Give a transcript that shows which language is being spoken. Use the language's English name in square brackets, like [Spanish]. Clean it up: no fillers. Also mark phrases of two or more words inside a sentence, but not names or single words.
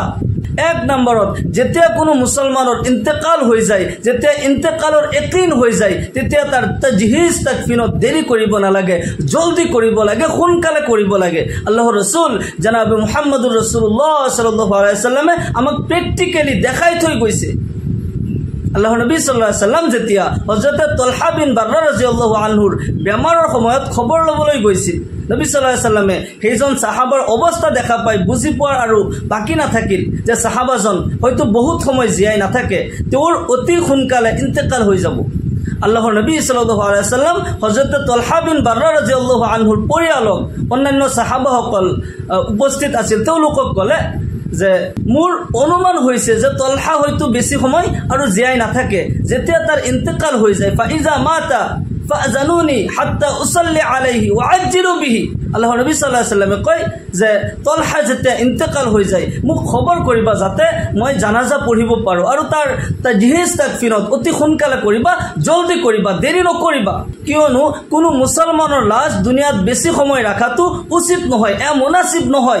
[Assamese] এক নম্বৰত যেতিয়া কোনো মুছলমানৰ ইন্তেকাল হৈ যায়, যেতিয়া ইন্তেকালৰ একিন হৈ যায়, তেতিয়া তাৰ তাজহিজ তাকফিনত দেৰি কৰিব নালাগে, জলদি কৰিব লাগে, সোনকালে কৰিব লাগে। আল্লাহৰ ৰাসূল জনাব মুহাম্মদুৰ ৰাসূলুল্লাহ [Arabic] صلى الله عليه وسلم [Assamese] আমাক প্ৰেক্টিকেলি দেখাই থৈ গৈছে। আল্লাহৰ নবী [Arabic] صلى الله عليه وسلم [Assamese] যেতিয়া হযরত তালহা বিন বাৰ্ৰা [Arabic] رضي الله عنه [Assamese] বেমাৰৰ সময়ত খবৰ ল'বলৈ গৈছিল, নবী [Arabic] صلى الله عليه وسلم [Assamese] সেইজন সাহাবাৰ অৱস্থা দেখা পাই বুজি পোৱাৰ আৰু বাকী নাথাকিল যে সাহাবাজন হয়তো বহুত সময় জীয়াই নাথাকে, তেওঁৰ অতি সোনকালে ইন্তেকাল হৈ যাব। আল্লাহৰ নবী [Arabic] صلى الله عليه وسلم [Assamese] হযরত তালহা বিন বাৰ্ৰা [Arabic] رضي الله عنه [Assamese] পৰিয়ালক অন্যান্য সাহাবাসকল উপস্থিত আছিল, তেওঁলোকক ক'লে যে মোৰ অনুমান হৈছে যে তালহা হয়তো বেছি সময় আৰু জীয়াই নাথাকে, যেতিয়া তাৰ ইন্তেকাল হৈ যায় [Arabic] فإذا مات فآذنوني حتى أصلي عليه وعجلوا به. [Assamese] আল্লাহৰ নবী [Arabic] صلى الله عليه وسلم [Assamese] কয় যে তালহা যেতিয়া ইন্তেকাল হৈ যায় মোক খবৰ কৰিবা যাতে মই জানাজা পঢ়িব পাৰোঁ, আৰু তাৰ তাজহিজ তাকফিনত অতি সোনকালে কৰিবা, জলদি কৰিবা, দেৰি নকৰিবা। কিয়নো কোনো মুছলমানৰ লাশ দুনিয়াত বেছি সময় ৰাখাটো উচিত নহয়, এয়া মুনাচিব নহয়।